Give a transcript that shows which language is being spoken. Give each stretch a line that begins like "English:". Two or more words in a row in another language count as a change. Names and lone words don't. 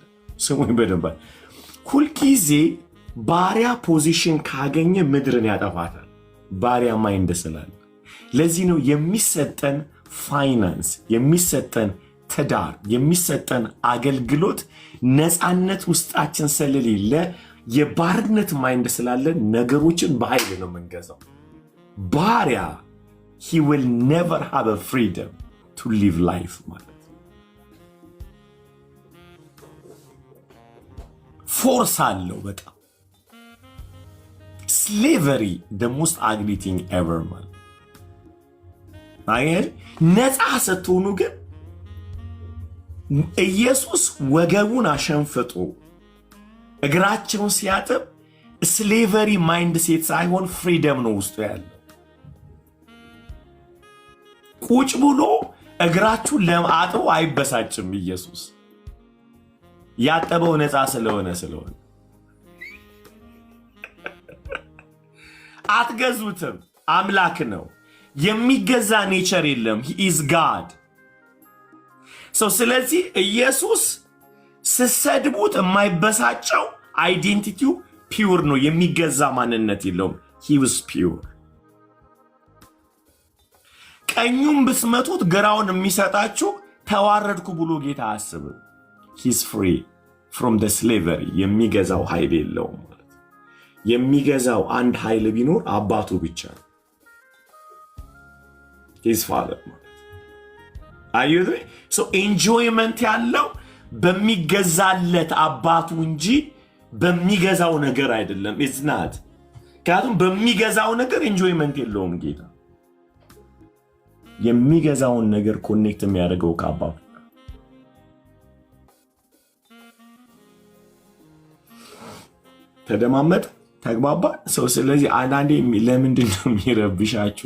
Amharic: ስሙኝ በደንብ። ሁልጊዜ ባሪያ ፖዚሽን ካገኘ ምድርን ያጠፋታል። ባሪያ ማይንድ ስላለ። ለዚህ ነው የሚሰጠን ፋይናንስ፣ የሚሰጠን ትዳር፣ የሚሰጠን አገልግሎት ነፃነት ውስጣችን ስለሌለ የባርነት ማይንድ ስላለን ነገሮችን በኃይል ነው የምንገዛው። ባሪያ
English: he will never have a freedom to live life
Amharic: ማለት ፎርስ አለው በጣም። ስሌቨሪ
English: the most ugly thing ever
Amharic: ማለት አየህ። ነፃ ስትሆኑ ግን ኢየሱስ ወገቡን አሸንፍጦ እግራቸውን ሲያጥብ
English: slavery mind
Amharic: ሴት ሳይሆን ፍሪደም ነው ውስጡ ያለው። ቁጭ ብሎ እግራችሁን ለማጥቦ አይበሳጭም። ኢየሱስ ያጠበው ነፃ ስለሆነ አትገዙትም። አምላክ ነው። የሚገዛ ኔቸር የለም።
English: he is God።
Amharic: ስለዚህ ኢየሱስ ስሰድቡት የማይበሳጨው አይዴንቲቲው ፒውር ነው። የሚገዛ ማንነት የለውም።
English: he was pure።
Amharic: ቀኙን ብስመቱት ግራውን የሚሰጣችሁ ተዋረድኩ ብሎ ጌታ አያስብም።
English: he's free from the slavery።
Amharic: የሚገዛው ኃይል የለውም ማለት። የሚገዛው አንድ ኃይል ቢኖር አባቱ ብቻ ነው።
English: his father
Amharic: ማለት አዩት። ኢንጆይመንት ያለው በሚገዛለት አባቱ እንጂ በሚገዛው ነገር አይደለም። ኢዝናት ምክንያቱም በሚገዛው ነገር ኢንጆይመንት የለውም ጌታ። የሚገዛውን ነገር ኮኔክት የሚያደርገው ከአባቱ። ተደማመጥ፣ ተግባባ ሰው። ስለዚህ አንዳንዴ ለምንድን ነው የሚረብሻችሁ?